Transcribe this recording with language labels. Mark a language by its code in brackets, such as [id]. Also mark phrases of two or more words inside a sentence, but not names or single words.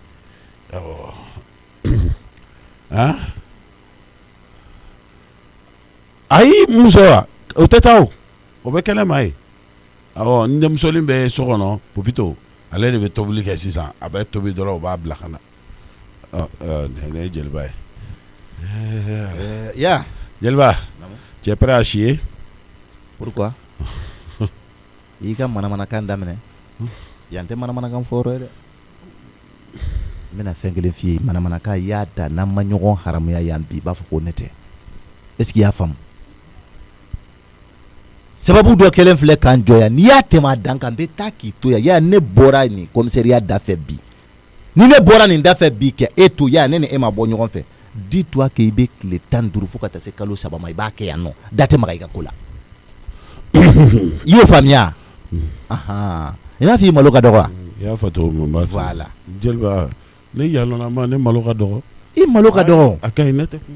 [bm] ayi muso wa o tɛ taa o bɛ kɛnɛ ma ye n denmusonin bɛ so kɔnɔ Pupito ale de bɛ tobili kɛ sisan a bɛ tobi dɔrɔn o b'a bila ka na ne ye jeliba ye jeliba [fr] tu es prêt à chier? Pourquoi? [bm] I ka manamanakan daminɛ yan tɛ manamanakan fɔ yɔrɔ ye dɛ n bɛna fɛn kelen f'i ye manamanakan i y'a da n'an ma ɲɔgɔn haramuya yan bi i b'a fɔ ko ne tɛ [fr] est ce que [bm] i y'a faamu sababu dɔ kelen filɛ k'an jɔ yan n'i y'a tɛmɛ a dan kan n bɛ taa k'i to yan ne bɔra nin commissariat da fɛ bi ni ne bɔra nin da fɛ bi kɛ e to yan ne ni e ma bɔ ɲɔgɔn fɛ [fr] dis-toi que [bm] i bɛ tile 15 fo ka taa se kalo 3 ma i b'a kɛ yan nɔ da tɛ maga i ka ko la i y'o faamuya i n'a fɔ i malo ka dɔgɔ wa i y'a fɔ cogo min b'a fɔ voilà jeliba ne yalɔna ma ne malo ka dɔgɔ i malo ka dɔgɔ a ka ɲi ne tɛ kuma